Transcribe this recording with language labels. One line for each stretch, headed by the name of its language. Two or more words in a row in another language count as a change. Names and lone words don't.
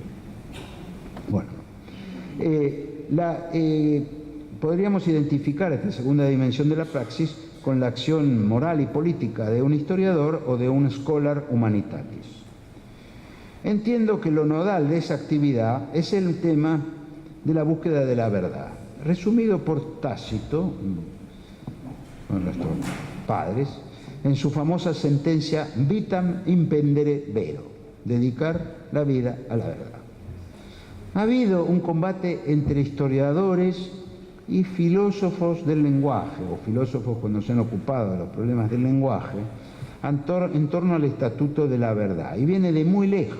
Spanish: Bueno, podríamos identificar esta segunda dimensión de la praxis con la acción moral y política de un historiador o de un
Latin: scholar humanitatis.
Spanish: Entiendo que lo nodal de esa actividad es el tema de la búsqueda de la verdad, resumido por Tácito, nuestros padres, en su famosa sentencia
Latin: Vitam impendere vero,
Spanish: dedicar la vida a la verdad. Ha habido un combate entre historiadores y filósofos del lenguaje, o filósofos cuando se han ocupado de los problemas del lenguaje, en torno al estatuto de la verdad, y viene de muy lejos.